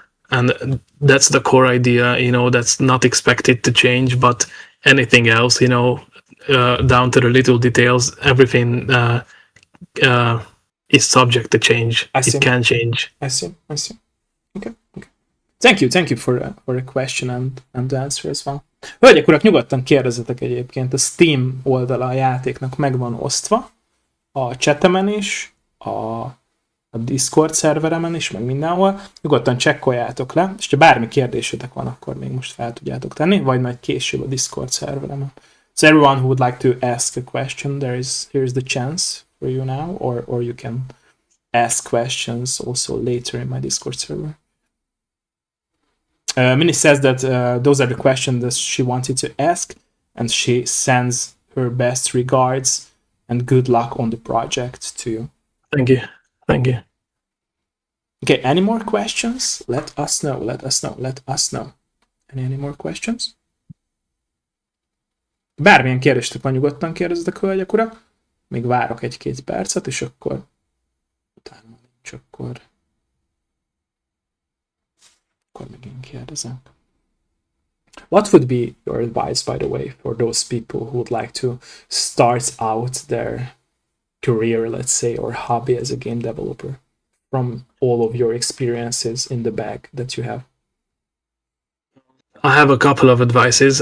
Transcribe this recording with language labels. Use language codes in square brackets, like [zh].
[en] And that's the core idea, that's not expected to change, but anything else, down to the little details, everything is subject to change. It can change. I see. Okay. Thank you for the question and the answer as well. [hu] Hölgyek, urak, nyugodtan kérdezzetek egyébként. A Steam oldala a játéknak meg van osztva, a chatemen is, a Discord szerveremen is, meg mindenhol. Nyugodtan csekkoljátok le, és ha bármi kérdésetek van, akkor még most fel tudjátok tenni, vagy majd később a Discord szerveremen. [en] So everyone who would like to ask a question, here's the chance for you now, or you can ask questions also later in my Discord server. Minnie says that those are the questions that she wanted to ask, and she sends her best regards and good luck on the project to you. Thank you. Okay, any more questions? Let us know. Any more questions? [hu] Bármilyen kérdéstek van, nyugodtan kérdezzetek, hölgyek, urak. Még várok 1-2 percet, és akkor utána nincs, akkor megint kérdezek. [en] What would be your advice, by the way, for those people who would like to start out their career, let's say, or hobby as a game developer, from all of your experiences in the bag that you have? I have a couple of advices.